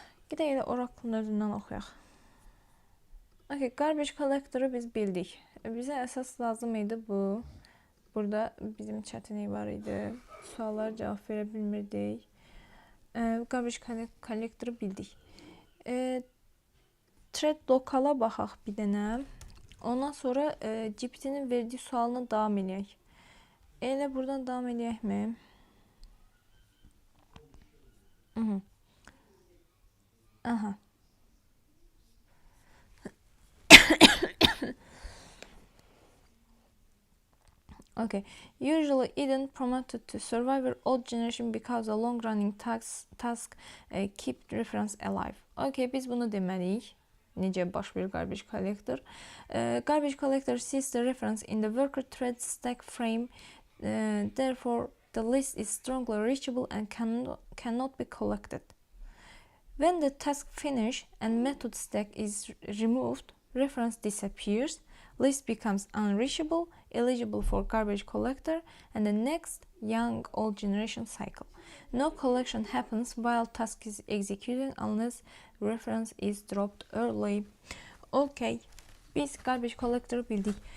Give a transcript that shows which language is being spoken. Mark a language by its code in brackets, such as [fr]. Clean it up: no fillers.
[az] Gedək elə Oracle'ın özündən oxuyaq. Okay, garbage collector'ı biz bildik. Bizə əsas lazım idi bu. Burada bizim çətinlik var idi. Suallara cavab verə bilmirdik. Garbage collector'ı bildik. Thread local'a baxaq bir dənə. Ondan sonra GPT'nin verdiyi sualına davam edək. Elə buradan davam edəkmi? Aha. Okay. [en] Usually hidden promoted to survivor old generation because a long-running task keep reference alive. [az] Okay, biz bunu deməliyik. Necə baş verir garbage collector? [en] Garbage collector sees the reference in the worker thread stack frame. Therefore, the list is strongly reachable and cannot be collected. When the task finish and method stack is removed, reference disappears, list becomes unreachable, eligible for garbage collector, and the next young old generation cycle. No collection happens while task is executing unless reference is dropped early. [az] Okay, biz garbage collector'ı bildik.